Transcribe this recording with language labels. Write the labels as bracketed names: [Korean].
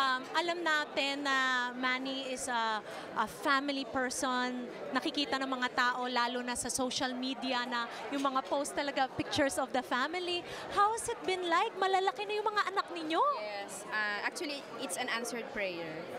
[Filipino] Alam natin na [English] Manny is a family person. [Filipino] Nakikita ng mga tao, lalo na sa social media, na yung mga post talaga, [English] pictures of the family. How has it been like? [Filipino] Malalaki na yung mga anak ninyo? [English] Yes. Actually, it's an answered prayer.